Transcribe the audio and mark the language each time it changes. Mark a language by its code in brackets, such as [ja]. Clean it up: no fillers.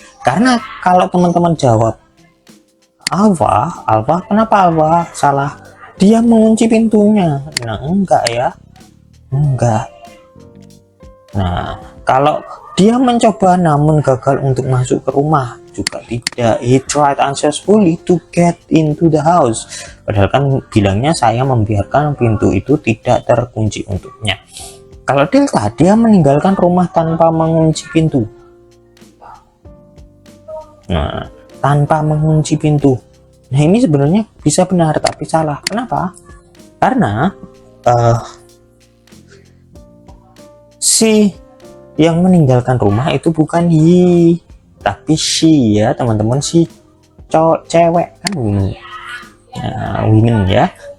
[id] Karena kalau teman-teman jawab Alpha, kenapa Alpha salah? Dia mengunci pintunya. Nah, enggak ya. Enggak. Nah, kalau dia mencoba namun gagal untuk masuk ke rumah, juga tidak. [en] He tried unsuccessfully to get into the house. [id] Padahal kan bilangnya saya membiarkan pintu itu tidak terkunci untuknya. Kalau Delta, dia meninggalkan rumah tanpa mengunci pintu. Nah, tanpa mengunci pintu. Nah, ini sebenarnya bisa benar tapi salah. Kenapa? Karena si yang meninggalkan rumah itu bukan he, tapi she ya teman-teman, si cewek kan women ya.